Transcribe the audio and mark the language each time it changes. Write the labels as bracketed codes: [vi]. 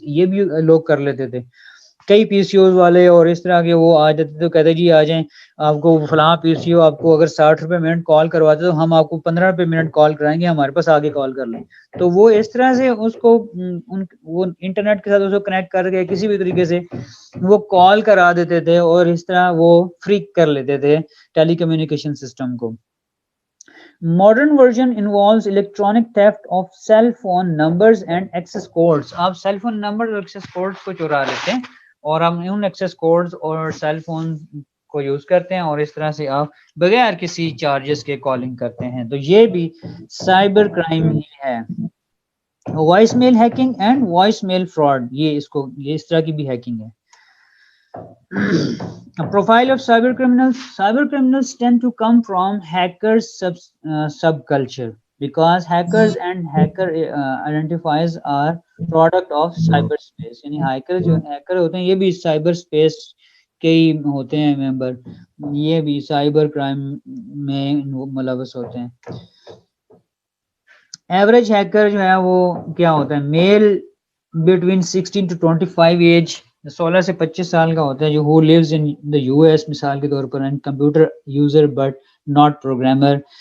[ur] یہ بھی لوگ کر لیتے تھے. کئی پی سی اوز والے اور اس طرح کے وہ آ جاتے تھے تو کہتے جی آ جائیں آپ کو فلاں پی سی او آپ کو اگر 60 روپے منٹ کال کرواتے تو ہم آپ کو 15 روپے منٹ کال کرائیں گے, ہمارے پاس آگے کال کر لیں. تو وہ اس طرح سے اس کو وہ انٹرنیٹ کے ساتھ اس کو کنیکٹ کر کے کسی بھی طریقے سے وہ کال کرا دیتے تھے اور اس طرح وہ فریک کر لیتے تھے ٹیلی کمیونیکیشن سسٹم کو. [en] Modern version involves electronic theft of cell phone numbers and access codes. [ur] آپ سیل فون نمبر اور ایکسیس کوڈز کو چورا لیتے ہیں اور ہم ان ایکسیس کوڈز اور سیل فون کو یوز کرتے ہیں اور اس طرح سے آپ بغیر کسی چارجز کے کالنگ کرتے ہیں. تو یہ بھی سائبر کرائم ہی ہے. Voice mile hacking and voice mile fraud, یہ اس طرح کی بھی ہیکنگ ہے. [en] Profile of cyber criminals. Cyber criminals tend to come from hackers subculture because hackers and hacker identifiers are product of cyberspace. [ur] یعنی hacker ہوتے ہیں یہ بھی سائبر اسپیس کے ہی ہوتے ہیں ممبر, یہ بھی سائبر کرائم میں ملوث ہوتے ہیں. ایوریج ہیکر جو ہے وہ کیا ہوتا ہے, [en] male between 16 to 25 age, [ur] 16 سے 25 سال کا ہوتا ہے, جو [en] who lives in the US [ur] مثال کے طور پر, [en] And computer user but not programmer.